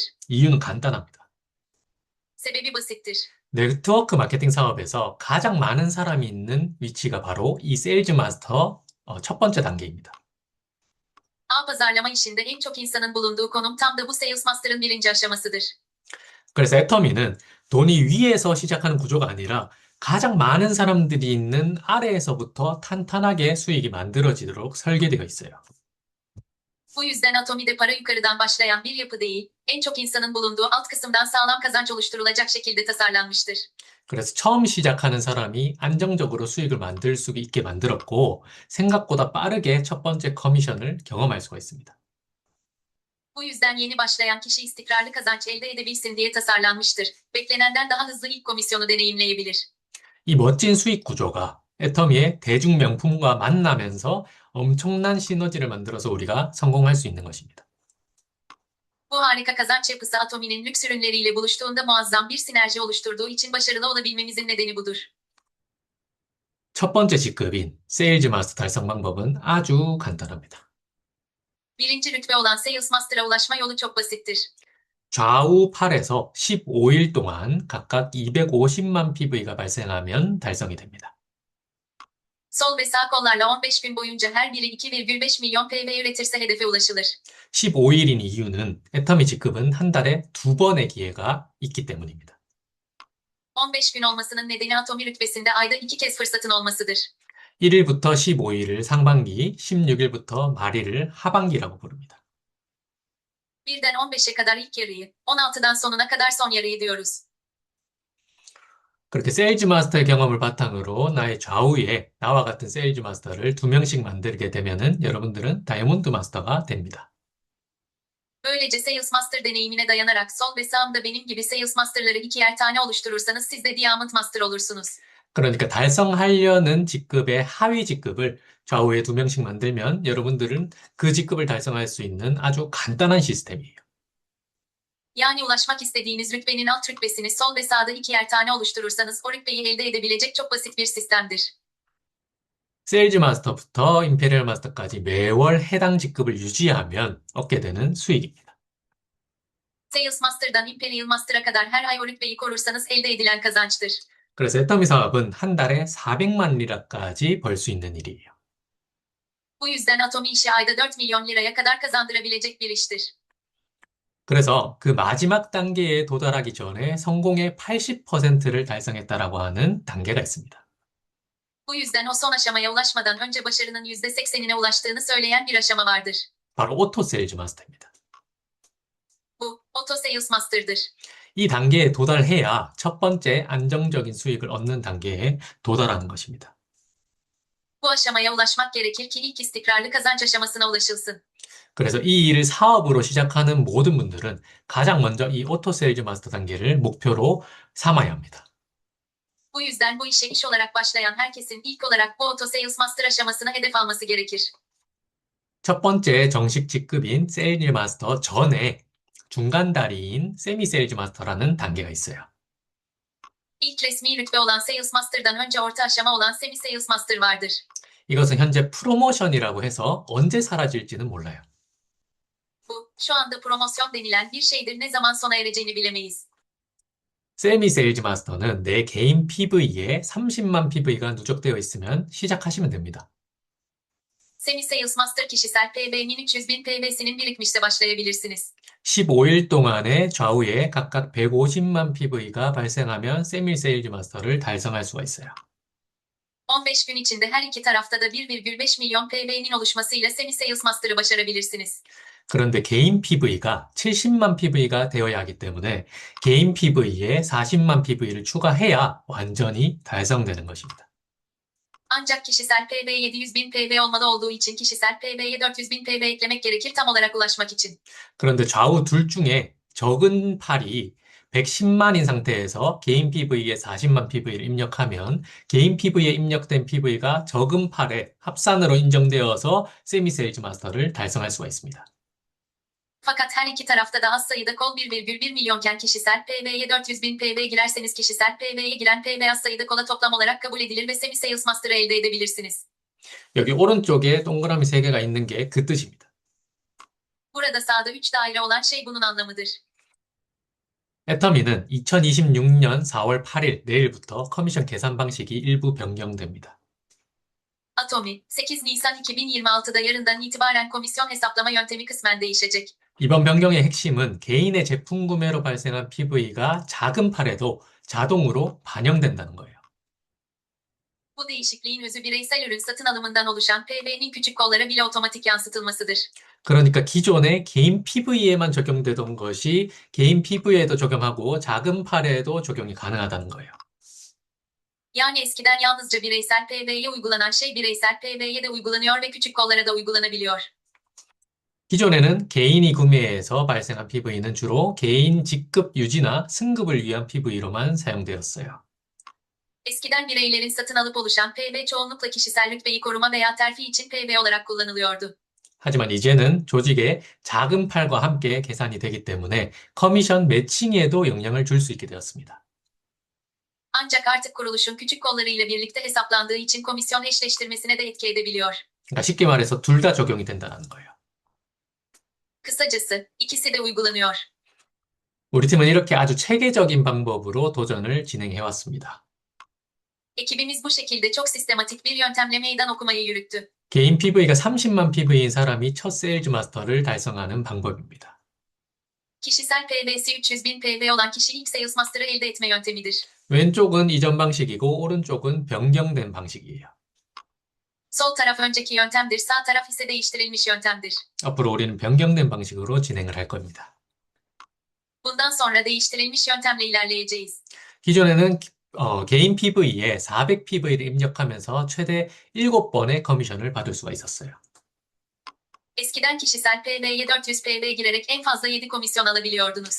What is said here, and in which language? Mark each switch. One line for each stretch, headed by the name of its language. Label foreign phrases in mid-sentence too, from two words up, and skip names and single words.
Korean: 이유는 간단합니다.
Turkish: Sebebi basittir.
Korean: 네트워크 마케팅 사업에서 가장 많은 사람이 있는 위치가 바로 이 세일즈 마스터 첫 번째 단계입니다.
Turkish: Ağ pazarlama işinde en çok insanın bulunduğu konum tam da bu Sales Master'ın birinci aşamasıdır.
Korean: 그래서 애터미는 돈이 위에서 시작하는 구조가 아니라 가장 많은 사람들이 있는 아래에서부터 탄탄하게 수익이 만들어지도록 설계되어 있어요.
Turkish: Bu yüzden atomide para yukarıdan başlayan bir yapı değil, en çok insanın bulunduğu alt kısımdan sağlam kazanç oluşturulacak şekilde tasarlanmıştır.
Korean: 그래서 처음 시작하는 사람이 안정적으로 수익을 만들 수 있게 만들었고, 생각보다 빠르게 첫 번째 커미션을 경험할 수가 있습니다.
Turkish: Bu yüzden yeni başlayan kişi istikrarlı kazanç elde edebilsin diye tasarlanmıştır. Beklenenden daha hızlı ilk komisyonu deneyimleyebilir.
Korean: 이 멋진 수익 구조가 애터미의 대중 명품과 만나면서 엄청난 시너지를 만들어서 우리가 성공할 수 있는 것입니다.
Turkish: Bu harika kazanç yapısı Atomi'nin lüks ürünleriyle buluştuğunda muazzam bir sinerji oluşturduğu için başarılı olabilmemizin nedeni budur.
Korean: 첫 번째 직급인 세일즈 마스터 달성 방법은 아주 간단합니다.
Turkish: Birinci rütbe olan Sales Master'a ulaşma yolu çok basittir.
Korean: 좌우 팔에서 15일 동안 각각 250만 PV가 발생하면 달성이 됩니다.
Turkish: Sol ve sağ kollarla 15 gün boyunca her biri 2,5 milyon PV üretirse hedefe ulaşılır.
Korean: 15일인 이유는 애터미 직급은 한 달에 2번의 기회가 있기 때문입니다.
Turkish: 15 gün olmasının nedeni Atomi rütbesinde ayda 2 kez fırsatın olmasıdır.
Korean: 1일부터 15일을 상반기, 16일부터 말일을 하반기라고 부릅니다.
Turkish: Birden 15'e kadar ilk yarıyı, 16'dan sonuna kadar son yarıyı diyoruz.
Korean: 그렇게 세일즈 마스터의 경험을 바탕으로 나의 좌우에 나와 같은 세일즈 마스터를 2명씩 만들게 되면은 여러분들은 다이아몬드 마스터가 됩니다.
Turkish: Böylece Sales Master deneyimine dayanarak sol ve sağımda benim gibi Sales Master'ları 2'er tane oluşturursanız siz de Diamond Master olursunuz.
Korean: 그러니까 달성하려는 직급의 하위 직급을 좌우에 2명씩 만들면 여러분들은 그 직급을 달성할 수 있는 아주 간단한 시스템이에요.
Turkish: Yani ulaşmak istediğiniz rütbenin alt rütbesini sol ve sağda 2'er tane oluşturursanız o rütbeyi elde edebilecek çok basit bir sistemdir.
Korean: 세일즈 마스터부터 임페리얼 마스터까지 매월 해당 직급을 유지하면 얻게 되는 수익입니다.
Turkish: Sales Master'dan Imperial Master'a kadar her ay o rütbeyi korursanız elde edilen kazançtır.
Korean: 그래서 애터미 사업은 한 달에 400만 리라까지 벌 수 있는 일이에요.
Turkish: Bu yüzden Atomi işi ayda 4 milyon liraya kadar kazandırabilecek bir iştir.
Korean: 그래서 그 마지막 단계에 도달하기 전에 성공의 80%를 달성했다라고 하는 단계가 있습니다.
Turkish: Bu yüzden o son aşamaya ulaşmadan önce başarının %80'ine ulaştığını söyleyen bir aşama vardır.
Korean: 바로 오토 세일즈 마스터입니다.
Turkish: Bu, Auto Sales Master'dır.
Korean: 이 단계에 도달해야 첫 번째 안정적인 수익을 얻는 단계에 도달하는 것입니다.
Turkish: Bu aşamaya ulaşmak gerekir ki ilk istikrarlı kazanç aşamasına ulaşılsın.
Korean: 그래서 이 일을 사업으로 시작하는 모든 분들은 가장 먼저 이 오토 세일즈 마스터 단계를 목표로 삼아야 합니다.
Turkish: Bu yüzden bu işe iş olarak başlayan herkesin ilk olarak bu Auto Sales Master aşamasına hedef alması gerekir.
Korean: 첫 번째 정식 직급인 세일즈 마스터 전에 중간 다리인 세미 세일즈 마스터라는 단계가 있어요.
Turkish: İlk resmi rütbe olan Sales Master'dan önce orta aşama olan Semi Sales Master vardır.
Korean: 이것은 현재 프로모션이라고 해서 언제 사라질지는 몰라요.
Turkish: Bu, şu anda promosyon denilen bir şeydir, ne zaman sona ereceğini bilemeyiz.
Korean: 세미 세일즈 마스터는 내 개인 PV에 30만 PV가 누적되어 있으면 시작하시면 됩니다.
Turkish: Semi Sales Master kişisel PV'nin 300.000 PV'sinin birikmişse başlayabilirsiniz.
Korean: 15일 동안에 좌우에 각각 150만 PV가 발생하면 세미 세일즈 마스터를 달성할 수가 있어요.
Turkish: 15 gün içinde her iki tarafta da 1,5 milyon PV'nin oluşmasıyla Semi Sales Master'ı başarabilirsiniz.
Korean: 그런데 개인 PV가 70만 PV가 되어야 하기 때문에 개인 PV에 40만 PV를 추가해야 완전히 달성되는 것입니다.
Turkish: Ancak kişisel PV 700.000 PV olmalı olduğu için kişisel PV'ye 400.000 PV eklemek gerekir tam olarak ulaşmak için.
Korean: 그런데 좌우 둘 중에 적은 팔이 110만인 상태에서 개인 PV에 40만 PV를 입력하면 개인 PV에 입력된 PV가 적은 팔에 합산으로 인정되어서 세미 세일즈 마스터를 달성할 수가 있습니다.
Turkish: Fakat her iki tarafta da az sayıda kol 1,1 milyonken kişisel PV'ye 400.000 PV girerseniz kişisel PV'ye giren PV az sayıda kola toplam olarak kabul edilir ve Semi Sales Master'ı elde edebilirsiniz.
Korean: 여기 오른쪽에 동그라미 3개가 있는 게 그 뜻입니다.
Turkish: Burada sağda 3 daire olan şey bunun anlamıdır.
Korean: 애터미는 2026년 4월 8일 내일부터 커미션 계산 방식이 일부 변경됩니다.
Turkish: Atomi, 8 Nisan 2026'da yarından itibaren komisyon hesaplama yöntemi kısmen değişecek.
Korean: 이번 변경의 핵심은 개인의 제품 구매로 발생한 PV가 작은 팔에도 자동으로 반영된다는 거예요.
Turkish: Bu değişikliğin özü bireysel ürün satın alımından oluşan PV'nin küçük kollara bile otomatik yansıtılmasıdır.
Korean: 그러니까 기존에 개인 PV에만 적용되던 것이 개인 PV에도 적용하고 작은 팔에도 적용이 가능하다는 거예요.
Turkish: Yani eskiden yalnızca bireysel PV'ye uygulanan şey bireysel PV'ye de uygulanıyor ve küçük kollara da uygulanabiliyor.
Korean: 기존에는 개인이 구매해서 발생한 PV는 주로 개인 직급 유지나 승급을 위한 PV로만 사용되었어요.
Turkish: Eskiden bireylerin satın alıp oluşan PV çoğunlukla kişisel rütbeyi koruma veya terfi için PV olarak kullanılıyordu.
Korean: 하지만 이제는 조직의 작은 팔과 함께 계산이 되기 때문에 커미션 매칭에도 영향을 줄 수 있게 되었습니다.
Turkish: Ancak artık kuruluşun küçük kollarıyla birlikte hesaplandığı için komisyon eşleştirmesine de etki edebiliyor.
Korean: 그러니까 쉽게 말해서 둘 다 적용이 된다는 거예요.
Turkish: Kısacası, ikisi de uygulanıyor.
Korean: 우리 팀은 이렇게 아주 체계적인 방법으로 도전을 진행해 왔습니다.
Turkish: Ekibimiz bu şekilde çok sistematik bir yöntemle meydan okumayı yürüttü.
Korean: 개인 PV가 30만 PV인 사람이 첫 세일즈 마스터를 달성하는 방법입니다.
Turkish: Kişisel PV'si 300.000 PV olan kişi ilk Sales Master'ı elde etme yöntemidir.
Korean: 왼쪽은 이전 방식이고 오른쪽은 변경된 방식이에요.
Turkish: Sol taraf önceki yöntemdir, sağ taraf ise değiştirilmiş yöntemdir.
Korean: 앞으로 우리는 변경된 방식으로 진행을 할 겁니다.
Turkish: Bundan sonra değiştirilmiş yöntemle ilerleyeceğiz.
Korean: 기존에는 개인 PV에 400 PV를 입력하면서 최대 7번의 커미션을 받을 수가 있었어요.
Turkish: Eskiden kişisel PV'ye 400 PV girerek en fazla 7 komisyon alabiliyordunuz.